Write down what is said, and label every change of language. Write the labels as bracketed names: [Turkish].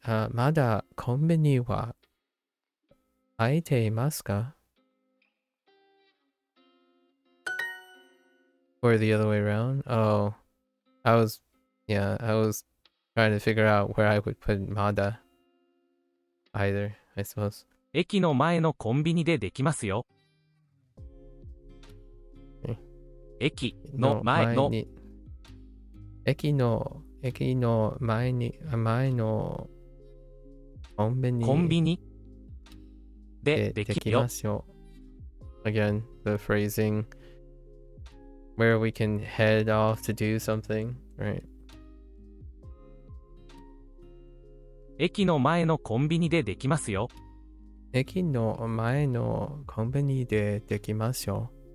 [Japanese] まだコンビニは開いていますか [English] Or the other way around? Oh, I was trying to figure out where I would put Mada. Either, I suppose. [Japanese] 駅の前のコンビニでできますよ。駅の前の駅の前のコンビニでできますよ。 [English] Again, the phrasing where we can head off to do something, right? [Japanese] 駅の前のコンビニでできますよ。駅の前のコンビニでできますよ。